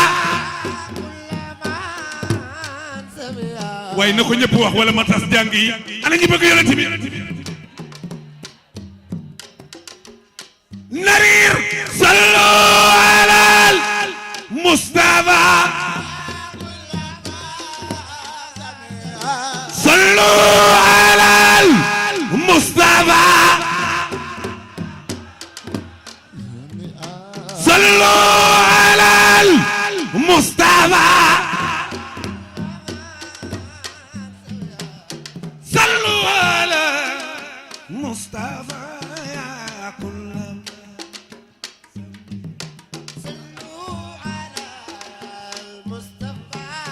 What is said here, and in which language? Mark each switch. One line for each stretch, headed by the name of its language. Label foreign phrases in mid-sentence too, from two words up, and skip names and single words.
Wolof: waaye na ko ñëpp wax wala ma tas jàng yi ana ñi bëgg yonent bi narir
Arabic: صلوا على المصطفى صلوا على المصطفى صلوا على المصطفى صلوا على مصطفى يا كل صلوا على المصطفى